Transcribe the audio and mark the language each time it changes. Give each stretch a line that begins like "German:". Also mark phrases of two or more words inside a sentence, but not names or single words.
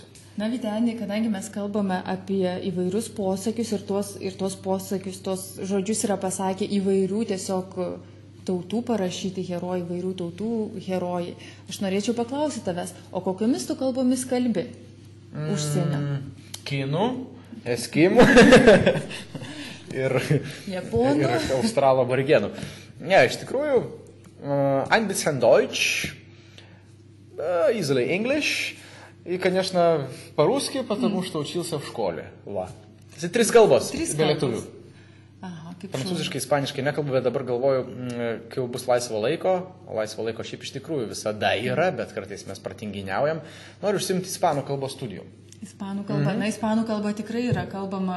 Lithuanian: Na, Vyteni, kadangi mes kalbame apie įvairius posakius ir tuos posakius, tuos žodžius yra pasakę įvairių tiesiog tautų parašyti herojai, įvairių tautų herojai. Aš norėčiau paklausyti tavęs, o kokiomis tu kalbomis kalbi užsienio? Kinų, eskimų ir japonų ir australo aborigenų. Ne, iš tikrųjų,
German: ein bisschen Deutsch,
English: easily English,
Russian: и, конечно, по-русски, потому что учился в школе. Ва.
Lithuanian: Tai 3 kalbos, be lietuvių. Prancūziškai, ispaniškai nekalbu, bet dabar galvoju, kai jau bus laisvo laiko šiaip iš tikrųjų visada yra, bet kartais mes pratinginiaujam, noriu užsimti ispanų kalbos studijų. Ispanų kalba, na, ispanų kalba tikrai yra kalbama